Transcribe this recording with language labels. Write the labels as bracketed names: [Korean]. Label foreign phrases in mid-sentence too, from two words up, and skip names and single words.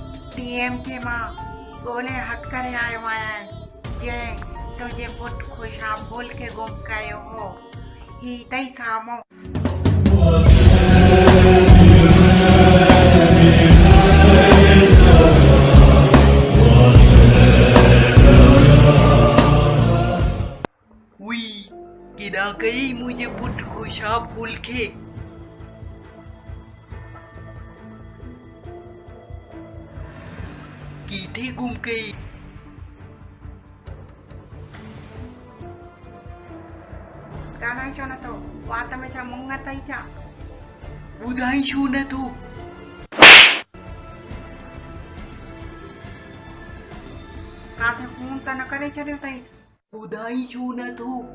[Sindhi] टीएम के मां ॻोल्हे हथ करे आयो आहियां जंहिं तुंहिंजे पुट ख़ुशा भूल के गुम कयो हो ही तई साम्हूं हुई केॾा कई मुंहिंजे पुट ख़ुशा भूल के किथे गुम गई ॻाल्हाए छो नथो वात में छा मुंग अथई छा ॿुधाई छो नथो काथे फोन त न करे छॾियो अथई ॿुधाई छो नथो